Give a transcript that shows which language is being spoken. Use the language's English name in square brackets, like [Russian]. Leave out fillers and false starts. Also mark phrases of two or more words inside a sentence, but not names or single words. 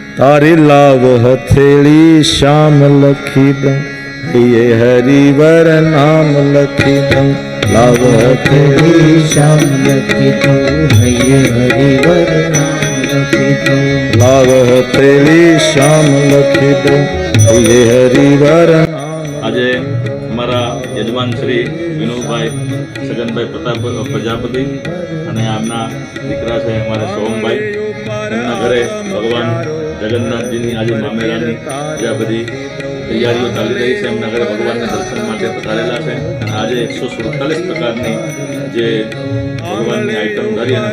[Gujarati] તારી લાવ હથેલી શ્યામ લખી દઉં, યે હરિવર નામ લખી દઉં। લાવ હથેલી શ્યામ લખી દઉં, યે હરિવર નામ લખી દઉં। લાવ હથેલી શ્યામ લખી દઉં, યે હરિવર નામ। આજે અમારા યજમાન શ્રી વિનોદભાઈ સગનભાઈ પ્રતાપ પ્રજાપતિ અને આમના દીકરા છે અમારે સોમભાઈ, એમના ઘરે ભગવાન જગન્નાથજીની આજે મામેરાની જે બધી તૈયારીઓ ચાલી રહી છે, એમના ઘરે ભગવાનના દર્શન માટે પધારેલા છે અને આજે 147 પ્રકારની જે ભગવાનની આઈટમ ધરી અને